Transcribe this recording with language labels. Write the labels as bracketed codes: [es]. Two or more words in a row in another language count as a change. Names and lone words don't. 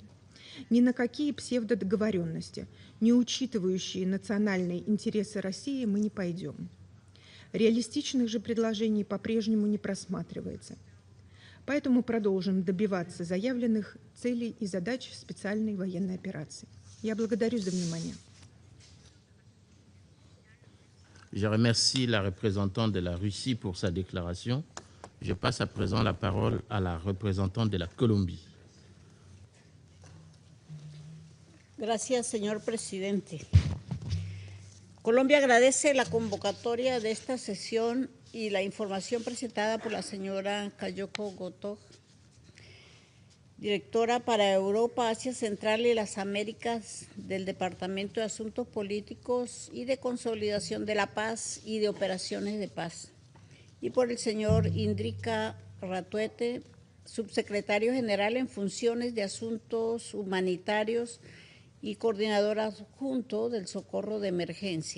[ru] Ни на какие псевдодоговоренности, не учитывающие национальные интересы России, мы не пойдем. Реалистичных же предложений по-прежнему не просматривается. Поэтому продолжим добиваться заявленных целей и задач специальной военной операции. Я благодарю за внимание. [fr] Je remercie la représentante de la Russie pour sa déclaration. Je passe à présent la parole à la représentante de la Colombie. [es] Gracias, señor presidente. Colombia agradece la convocatoria de esta sesión y la información presentada por la señora Kayoko Gotoh, directora para Europa, Asia Central y las Américas del Departamento de Asuntos Políticos y de Consolidación de la Paz y de Operaciones de Paz, y por el señor Indrika Ratwatte, subsecretario general en funciones de Asuntos Humanitarios y coordinador adjunto del Socorro de Emergencia.